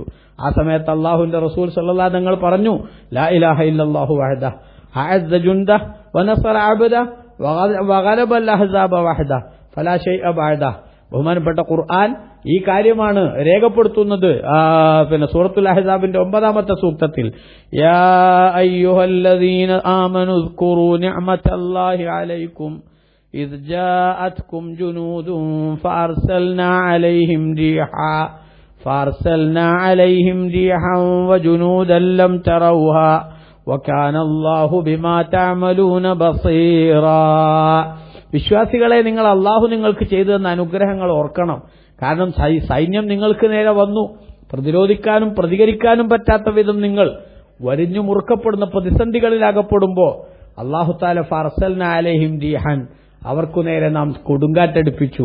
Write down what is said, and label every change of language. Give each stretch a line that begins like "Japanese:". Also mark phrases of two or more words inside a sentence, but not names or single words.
Malayalam: ആ സമയത്ത് അള്ളാഹുവിന്റെ റസൂൽ സല്ലല്ലാഹു തങ്ങൾ പറഞ്ഞു,
Arabic: لا إله إلا الله وحده أعز جنده ونصر عبده وغلب الأحزاب وحده فلا شيء بعده.
Malayalam: ബഹുമാനപ്പെട്ട ഖുർആൻ ഈ കാര്യമാണ് രേഖപ്പെടുത്തുന്നത്. സൂറത്തുൽ അഹ്സാബിന്റെ 9-ാമത്തെ സൂക്തത്തിൽ,
Arabic: يا أيها الذين آمنوا اذكروا نعمة الله عليكم إذ جاءتكم جنود فأرسلنا عليهم ريحا وجنودا لم تروها وكان الله بما تعملون بصيرا.
Malayalam: വിശ്വാസികളെ, നിങ്ങൾ അല്ലാഹു നിങ്ങൾക്ക് ചെയ്തു തന്ന അനുഗ്രഹങ്ങൾ ഓർക്കണം. കാരണം സൈന്യം നിങ്ങൾക്ക് നേരെ വന്നു, പ്രതിരോധിക്കാനും പ്രതികരിക്കാനും പറ്റാത്ത വിധം നിങ്ങൾ വരിഞ്ഞു മുറുക്കപ്പെടുന്ന പ്രതിസന്ധികളിൽ അകപ്പെടുമ്പോൾ
Arabic: الله تعالى فأرسلنا عليهم ريحا,
Malayalam: അവർക്കു നേരെ നാം കൊടുങ്കാറ്റടിപ്പിച്ചു.